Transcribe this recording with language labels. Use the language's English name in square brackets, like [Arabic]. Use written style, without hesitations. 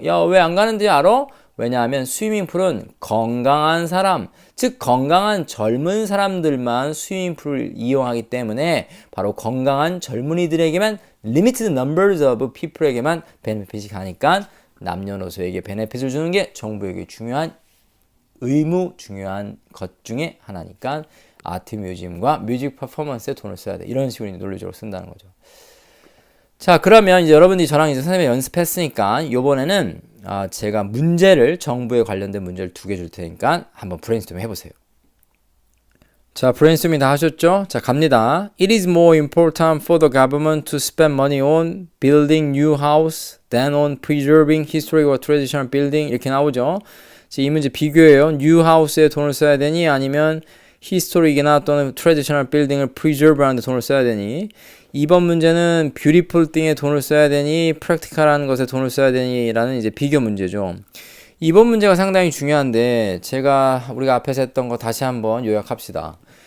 [Korean] 야, 왜 안 가는지 알아? 왜냐하면 스위밍풀은 건강한 사람, 즉 건강한 젊은 사람들만 스위밍풀을 이용하기 때문에 바로 건강한 젊은이들에게만 [English] limited numbers of people [Korean] 에게만 베네핏이 가니까 남녀노소에게 베네핏을 주는 게 정부에게 중요한 중요한 것 중에 하나니까 아트 뮤지엄과 뮤직 퍼포먼스에 돈을 써야 돼. 이런 식으로 논리적으로 쓴다는 거죠. 자, 그러면 이제 여러분들이 저랑 이제 선생님이 연습했으니까 이번에는 제가 문제를 정부에 관련된 문제를 2개 줄 테니까 한번 브레인스토밍 해보세요. 자, 브레인스토밍 다 하셨죠? 자, 갑니다. [English] It is more important for the government to spend money on building new house than on preserving historic or traditional building. [Korean] 이렇게 나오죠. 자, 이 문제 비교예요. new house에 돈을 써야 되니 아니면 historic이나 또는 traditional building을 [English] preserve [Korean] 하는 데 돈을 써야 되니. 2번 문제는 beautiful thing에 돈을 써야 되니 practical한 것에 돈을 써야 되니 라는 이제 비교 문제죠. 이번 문제가 상당히 중요한데 우리가 앞에서 했던 거 다시 한번 요약합시다.